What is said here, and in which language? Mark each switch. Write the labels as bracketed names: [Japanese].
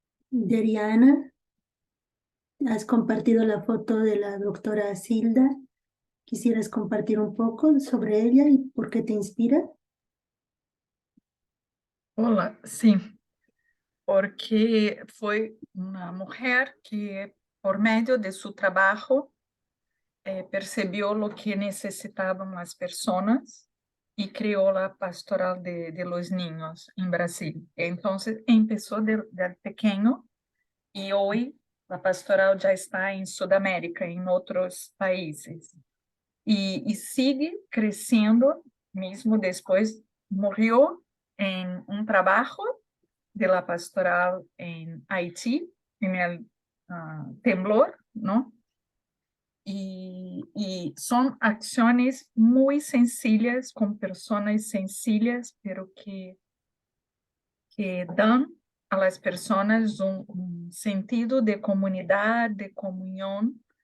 [Spanish] Deriana, has compartido la foto de la doctora Silda. ¿Quisieras compartir un poco sobre ella y por qué te inspira? [Portuguese] Olá, sim, porque foi uma mulher que, por meio de seu trabalho, percebeu o que necessitavam as pessoas e criou a pastoral [Spanish] de los niños [Portuguese] em Brasil. Então, começou de pequeno e hoje a pastoral já está em Sudamérica, em outros países. E sigue crescendo, mesmo depois morreu em um trabalho de la pastoral en Haití, [Spanish] en el temblor, ¿no? Y son acciones muy sencillas, con personas sencillas, pero que dan a las personas un sentido de comunidad, de comunión.